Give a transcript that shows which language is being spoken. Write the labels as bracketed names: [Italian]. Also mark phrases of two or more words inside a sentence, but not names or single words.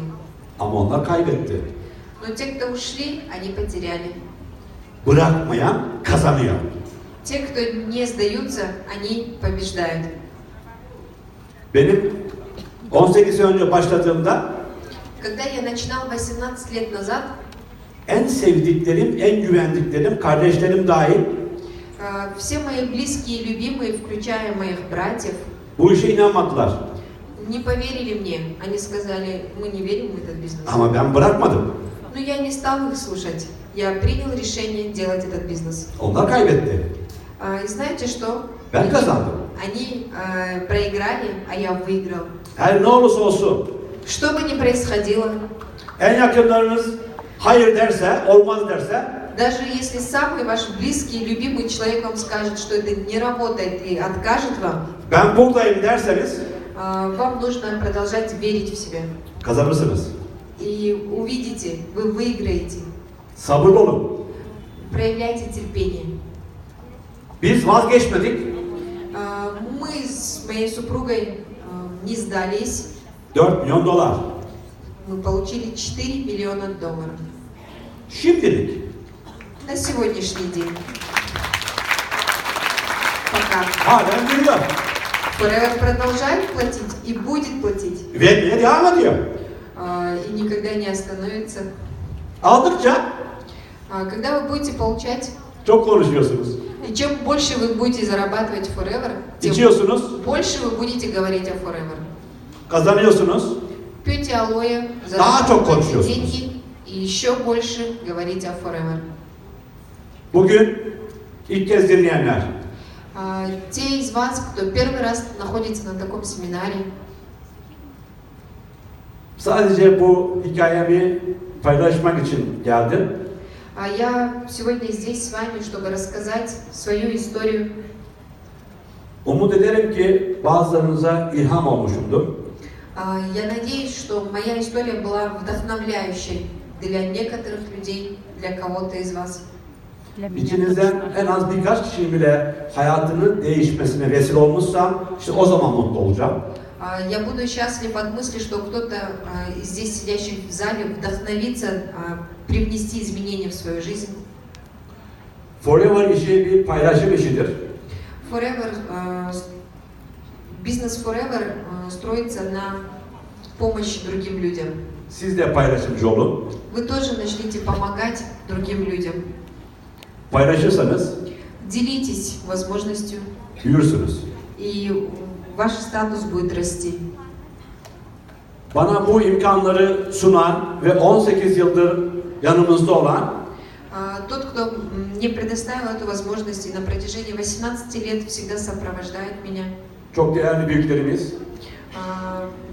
[Turkish] Ama onlar kaybetti. [Russian] Но те, кто ушли, они потеряли. [Turkish] Bırakmayan kazanıyor. [Russian] Те, кто не сдаются, они побеждают. [Turkish] Benim 18 sene önce başladığımda [Russian] Когда я начинал 18 лет назад, [Turkish] en sevdiklerim, en güvendiklerim, kardeşlerim dahil [Russian] все мои близкие и любимые, включая моих братьев, [Turkish] bu işe inanmadılar. [Russian] не поверили мне. Они сказали, мы не верим в этот бизнес. [Turkish] Ama ben bırakmadım. [Russian] Но я не стал их слушать. Я принял решение делать этот бизнес. [Turkish] Onlar kaybetti. [Russian] И знаете что? [Turkish] Ben kazandım. [Russian] Они проиграли, а я выиграл. [Turkish] Her ne olursa olsun [Russian] Что бы ни происходило, [Turkish] en yakınlarınız hayır derse, olmaz derse [Russian] даже если самый ваш близкий, любимый человек вам скажет, что это не работает и откажет вам, [Turkish] ben buradayım derseniz [Russian] вам нужно продолжать верить в себя. [Turkish] kazanırsınız. [Russian] И увидите, вы выиграете. [Turkish] Sabırlı olun. [Russian] Проявляйте терпение. [Turkish] Biz vazgeçmedik. [Russian] Мы с моей супругой не сдались. [Turkish] 4 milyon dolar. [Russian] Мы получили 4 миллиона долларов. [Turkish] Şimdilik. [Russian] На сегодняшний день. Пока. [Turkish] Halen veriyor. [Russian] Forever продолжает платить и будет платить. [Turkish] Vermeye devam ediyor. [Russian] И никогда не остановится. [Turkish] Aldıkça [Russian] Когда вы будете получать, [Turkish] çok konuşuyorsunuz. [Russian] и чем больше вы будете зарабатывать Forever, тем [Turkish] İçiyorsunuz, [Russian] больше вы будете говорить о Forever. [Turkish] kazanıyorsunuz. [Russian] Пьете алоэ, [Turkish] Daha çok [Russian] зарабатываете [Turkish] konuşuyorsunuz. [Russian] деньги и еще больше говорите о Forever. [Turkish] Bugün ilk kez dinleyenler, [Russian] Те из вас, кто первый раз находится на таком семинаре, [Turkish] sadece bu hikayemi paylaşmak için geldim. [Russian] я сегодня здесь с вами, чтобы рассказать свою историю. [Turkish] Umut ederim ki bazılarınıza ilham olmuşumdur. [Russian] Я надеюсь, что моя история была вдохновляющей для некоторых людей, для kого-то из вас. [Turkish] İçinizden en az birkaç kişinin bile hayatının değişmesine vesile olmuşsam işte o zaman mutlu olacağım. [Russian] Я буду счастлив от мысли, что кто-то из здесь сидящих в зале вдохновится привнести изменения в свою жизнь. [Turkish] Forever işi bir paylaşım işidir. [Russian] Forever, бизнес Forever строится на помощи другим людям. [Turkish] Siz de paylaşımcı olun. [Russian] Вы тоже начните помогать другим людям. [Turkish] Paylaşırsanız [Russian] Делитесь возможностью, [Turkish] büyürsünüz. [Russian] и ваш статус будет расти. [Turkish] Bana bu imkanları sunan ve 18 yıldır yanımızda olan [Russian] Тот, кто мне предоставил эту возможность и на протяжении 18 лет всегда сопровождает меня, [Turkish] çok değerli büyüklerimiz [Russian] любимый,